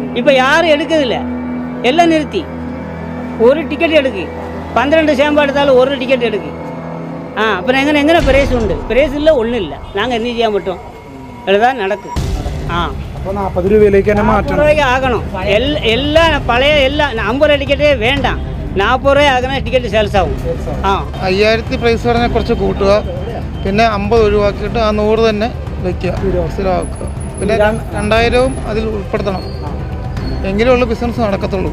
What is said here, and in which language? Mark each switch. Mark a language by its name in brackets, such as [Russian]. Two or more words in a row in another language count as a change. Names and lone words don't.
[Tamil] இப்போ யாரும் எடுக்கிறதில்ல, எல்லாம் நிறுத்தி ஒரு டிக்கெட் எடுக்கு. 12 சேம்பு எடுத்தாலும் ஒரு டிக்கெட் எடுக்கு. அப்புறம் எங்கே பிரேஸ் உண்டு? பிரேஸ் இல்லை, ஒன்றும் இல்லை. நாங்கள் என்ன [Malayalam] ചെയ്യാൻ പറ്റും? [Tamil] இதுதான் நடக்கும். [Malayalam] അപ്പോൾ 40 രൂപയിലേക്ക് തന്നെ മാറ്റണം. 40 രൂപയ്ക്ക് ആകണം. എല്ലാം പഴയ എല്ലാം 50 രൂപ ടിക്കറ്റേ വേണ്ട. 40 രൂപ ആകണ ടിക്കറ്റ് സെയിൽസ് ആവും. 5000 പ്രൈസ് പറഞ്ഞാൽ കുറച്ച് കൂട്ടുക, പിന്നെ 50 ഒഴിവാക്കിയിട്ട് ആ 100 തന്നെ വയ്ക്കുക, സ്ഥിരമാക്കുക. പിന്നെ 2000 അതിൽ ഉൾപ്പെടുത്തണം, എങ്കിലും ഉള്ള ബിസിനസ് നടക്കത്തുള്ളൂ.